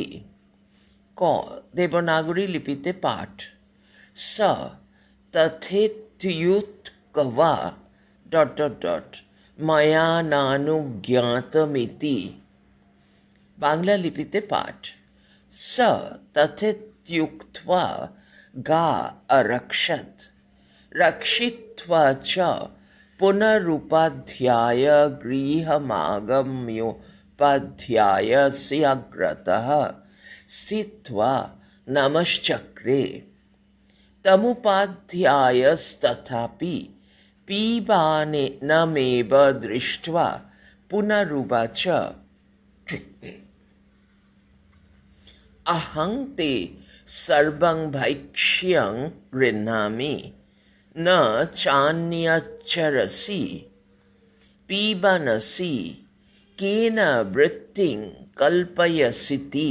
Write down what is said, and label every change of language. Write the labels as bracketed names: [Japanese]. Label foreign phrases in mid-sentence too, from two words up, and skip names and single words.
[Bangla] ক, দেবনাগরী লিপিতে পাঠ। [Sanskrit] স তথেত্যুক্ত্বা ময়া নানুজ্ঞাতমিতি। [Bangla] বাংলা লিপিতে পাঠ। [Sanskrit] স তথেত্যুক্ত্বা গা অরক্ষত, রক্ষিত্বা চ পুনরুপাধ্যায় গৃহমাগম্যোপাধ্যায়স্যাগ্রতঃ স্থিত্বা নমশ্চক্রে। তমুপাধ্যায়স্তথাপি পিবানেনমেব দৃष्ट्वा পুনরুবাচ, अहं ते सर्वं भैक्ष्यं गृह्णामि, न चान्यच्चरसि, पिबनसि, केन वृत्तिं कल्पयसीति।